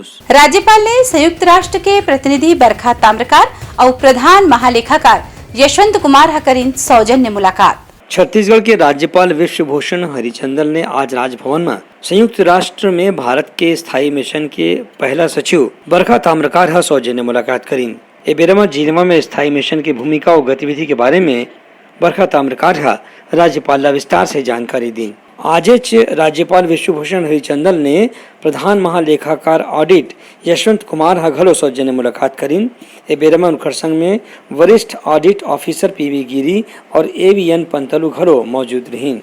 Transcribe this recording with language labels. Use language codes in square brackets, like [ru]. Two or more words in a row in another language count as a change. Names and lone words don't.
[hne] राज्यपाल ने संयुक्त राष्ट्र के प्रतिनिधि बरखा ताम्रकार और प्रधान महालेखाकार यशवंत कुमार हकरिन सौजन्य मुलाकात। छत्तीसगढ़ के राज्यपाल विश्वभूषण हरिचंदन ने आज राजभवन में संयुक्त राष्ट्र में भारत के स्थायी मिशन के पहला सचिव बरखा ताम्रकार सौजन्य मुलाकात करीन। ए बेरा में जिनेवा में स्थायी मिशन की भूमिका और गतिविधि के बारे में बरखा ताम्रकार राज्यपाल ला विस्तार से जानकारी दी। आज राज्यपाल विश्वभूषण हरिचंदन ने प्रधान महालेखाकार ऑडिट यशवंत कुमार घलो सौजन्य मुलाकात करीन। ए बेरा में उनकर संग में वरिष्ठ ऑडिट ऑफिसर पीवी गिरी और एवीएन पंतलू घलो मौजूद रहीन।